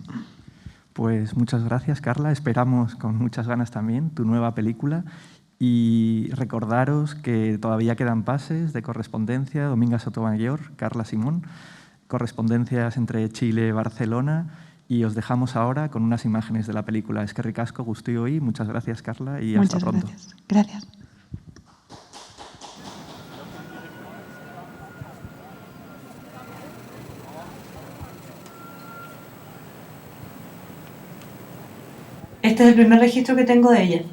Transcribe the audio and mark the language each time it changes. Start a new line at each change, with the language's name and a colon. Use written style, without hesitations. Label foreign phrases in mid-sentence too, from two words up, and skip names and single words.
Spanish: Pues muchas gracias, Carla. Esperamos con muchas ganas también tu nueva película. Y recordaros que todavía quedan pases de Correspondencia, Dominga Sotomayor, Carla Simón, correspondencias entre Chile y Barcelona, y os dejamos ahora con unas imágenes de la película.
Basque: Eskerrik asko, guztioi.
Spanish: Muchas gracias, Carla, y hasta pronto. Muchas gracias. Gracias. Este es el primer registro que tengo de ella.